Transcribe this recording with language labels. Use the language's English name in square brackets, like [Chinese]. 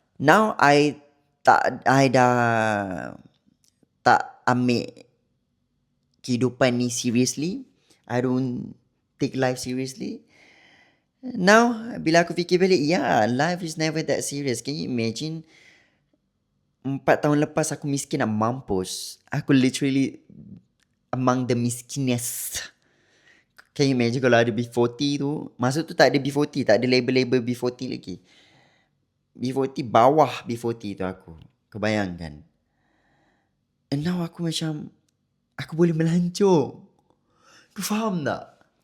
[English] Now, I [Malay] dah tak ambil kehidupan ni seriously. [English] I don't take life seriously. Now, [Malay] bila aku fikir balik, [English] life is never that serious. Can you imagine? [Malay] 4 tahun lepas aku miskin nak mampus. [English] Aku literally among the miskinest. Can you imagine [Malay] kalau ada B40 tu? Masa tu tak ada B40, tak ada label-label B40 lagi. B40 bawah B40 tu aku. Kau bayangkan. [English] And now [Malay] aku macam, aku boleh melancong. Kau faham tak?